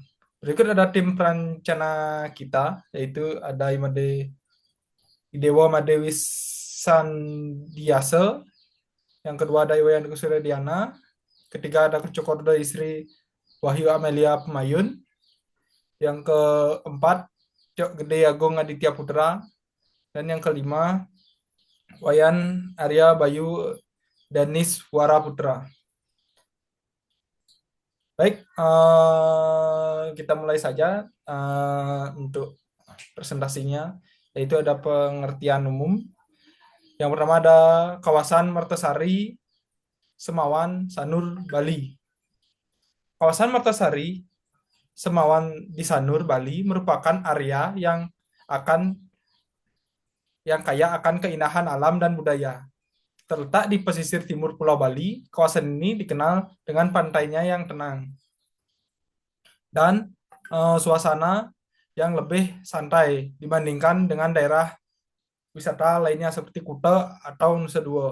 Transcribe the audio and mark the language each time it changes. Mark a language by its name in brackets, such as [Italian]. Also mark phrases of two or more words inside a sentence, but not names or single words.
[Indonesian] Berikut ada tim perencana kita, yaitu ada Idewo Madewi Sandiase, yang kedua ada Iwaya Deku Suryadiana, ketiga ada Kecokorda Istri Wahyu Amelia Pemayun, yang keempat Cok Gede Agung Aditya Putra, dan yang kelima Wayan Arya Bayu Danis Wara Putra. Baik, kita mulai saja untuk presentasinya, yaitu ada pengertian umum. Yang pertama ada kawasan Mertasari, Semawan, Sanur, Bali. Kawasan Mertasari, Semawan di Sanur, Bali merupakan area akan yang kaya akan keindahan alam dan budaya. Terletak di pesisir timur Pulau Bali, kawasan ini dikenal dengan pantainya yang tenang dan suasana yang lebih santai dibandingkan dengan daerah wisata lainnya seperti Kuta atau Nusa Dua.